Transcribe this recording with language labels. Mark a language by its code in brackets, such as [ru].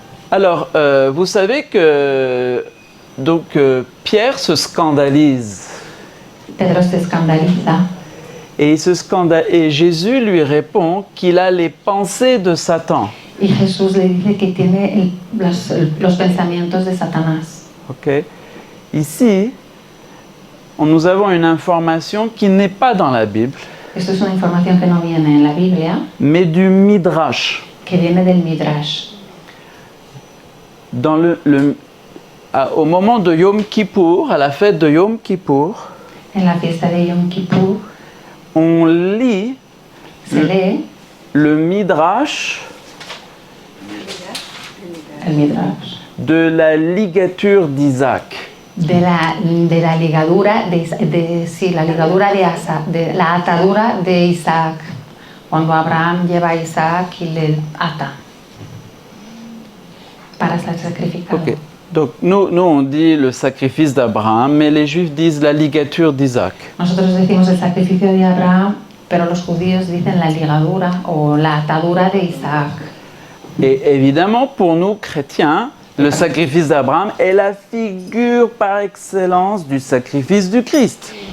[fr] Alors, vous savez que donc, Pierre se scandalise. [es] Pedro se escandaliza [fr] Et Jésus lui répond qu'il a les pensées de Satan. [es] y Jesús le dice que tiene los pensamientos de Satanás. Ok. [fr] Ici, nous avons une information qui n'est pas dans la Bible, [es] Esto es una información que no viene en la Biblia, [fr] mais du Midrash. [es] que viene del Midrash. [fr] Dans au moment de Yom Kippour, à la fête de Yom Kippour, [es] En la fiesta de Yom Kippur [fr] on lit [es] se lee [fr] le Midrash [es] el Midrash [fr] de la ligature d'Isaac. [es] de la ligadura la ligadura de la atadura de Isaac, cuando Abraham lleva a Isaac y le ata para ser sacrificado. Ok. [fr] Donc nous on dit le sacrifice d'Abraham, mais les Juifs disent la ligature d'Isaac. [es] Nosotros decimos el sacrificio de Abraham, pero los judíos dicen la ligadura o la atadura de Isaac. [fr] Et évidemment, pour nous chrétiens, le sacrifice d'Abraham est la figure par excellence du sacrifice du Christ.